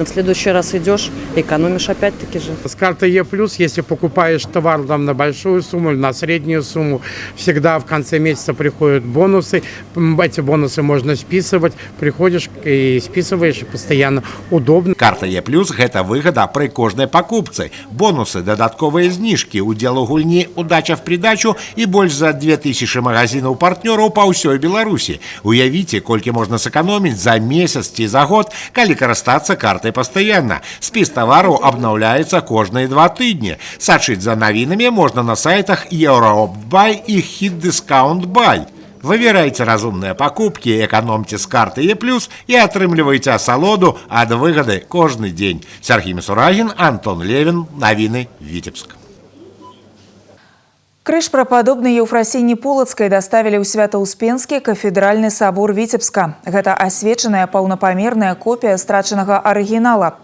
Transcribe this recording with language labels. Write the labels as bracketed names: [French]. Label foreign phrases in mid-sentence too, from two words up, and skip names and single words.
[Russian] В следующий раз идешь, экономишь опять-таки же. С картой Е+, если покупаешь товар там, на большую сумму или на среднюю сумму, всегда в конце месяца приходят бонусы. Эти бонусы можно списывать. Приходишь и списываешь, и постоянно удобно. [Belarusian] Карта Е+, гэта выгода при кожнай покупцы. Бонусы, дадатковые зніжкі, удзел у гульні «Удача в придачу» и больше за 2000 магазинаў партнёраў по ўсёй Беларусі. Уявіце, колькі можна сэкономіць за месяц ці за год, калі карыстацца картай пастаянна. Спіс тавараў абнаўляецца кожныя 2 тыдні. Сачыць за навінамі можна на сайтах Еўраопт Бай і Хіт Дыскаунт Бай. [Russian] Выбирайте разумные покупки, экономьте с карты Е+, [Belarusian] и атрымлівайце асалоду ад выгоды кожны дзень. Сергей Мисурагин, Антон Левин, Навіны, Витебск. Крыж прападобны Еўфрасіні Полацкай даставілі ў Свята-Успенскі кафедральны сабор Віцебска. Гэта асвечаная паўнапамерная копія страчанага арыгінала.